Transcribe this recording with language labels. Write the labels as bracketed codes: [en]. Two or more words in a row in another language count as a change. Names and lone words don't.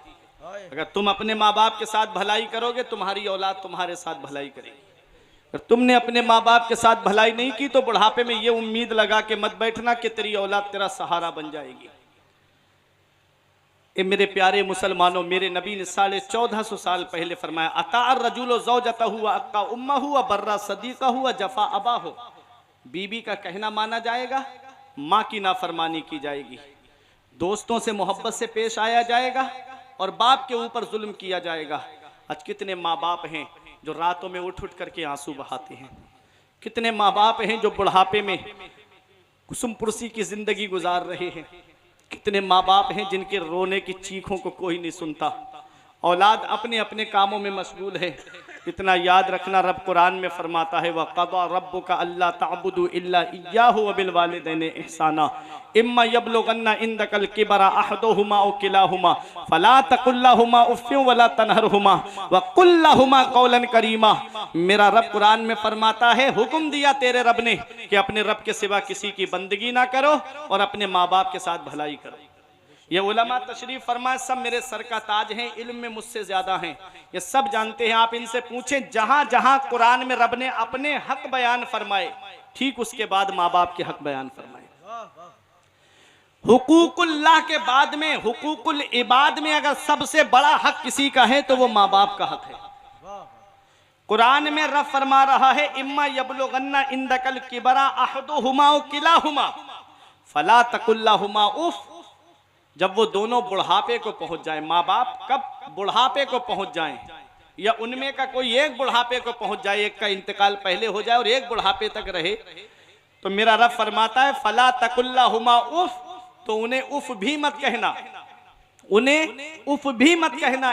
[hi] अगर तुम अपने माँ बाप के साथ भलाई करोगे, तुम्हारी औलाद तुम्हारे साथ भलाई करेगी। अगर तुमने अपने माँ बाप के साथ भलाई नहीं की तो बुढ़ापे में ये उम्मीद लगा के मत बैठना कि तेरी औलाद तेरा सहारा बन जाएगी। ए मेरे प्यारे मुसलमानों, मेरे नबी ने 1450 साल पहले फरमाया, [ar] أطاع الرجل زوجته وعق أمه وبر صديقه وجفا أباه. [hi] बीबी का कहना माना जाएगा, माँ की नाफरमानी की जाएगी, दोस्तों से मोहब्बत से पेश आया जाएगा और बाप के ऊपर जुल्म किया जाएगा। आज कितने माँ बाप हैं जो रातों में उठ उठ करके आंसू बहाते हैं। कितने माँ बाप हैं जो बुढ़ापे में कुसुम पुरसी की जिंदगी गुजार रहे हैं। कितने माँ बाप हैं जिनके रोने की चीखों को कोई नहीं सुनता। औलाद अपने अपने कामों में मशगूल है। इतना याद रखना, रब कुरान में फरमाता है, [ar] وقضى ربك ألا تعبدوا إلا إياه وبالوالدين إحسانا إما يبلغن عندك الكبر أحدهما أو كلاهما فلا تقل لهما أف ولا تنهرهما وقل لهما قولا كريما. [hi] मेरा रब कुरान में फरमाता है, हुक्म दिया तेरे रब ने कि अपने रब के सिवा किसी की बंदगी ना करो और अपने माँ बाप के साथ भलाई करो। ये उलमा तशरीफ फरमाए, सब मेरे सर का ताज हैं, इल्म में मुझसे ज्यादा हैं, ये सब जानते हैं। आप इनसे पूछें, जहां जहां कुरान में रब ने अपने हक बयान फरमाए, ठीक उसके बाद माँ बाप के हक बयान फरमाए। हुकूकुल्लाह के बाद में हुकूकुल इबाद में अगर सबसे बड़ा हक किसी का है तो वो माँ बाप का हक है। कुरान में रब फरमा रहा है, [ar] إما يبلغن عندك الكبر أحدهما أو كلاهما فلا تقل لهما أف. [hi] जब वो दोनों बुढ़ापे को पहुंच जाए, माँ बाप कब बुढ़ापे को पहुंच जाएं, या उनमें का कोई एक बुढ़ापे को पहुंच जाए, एक का इंतकाल पहले हो जाए और एक बुढ़ापे तक रहे, तो मेरा रब फरमाता है, [ar] فلا تقل لهما أف, [hi] तो उन्हें उफ़ भी मत कहना, उन्हें उफ़ भी मत कहना।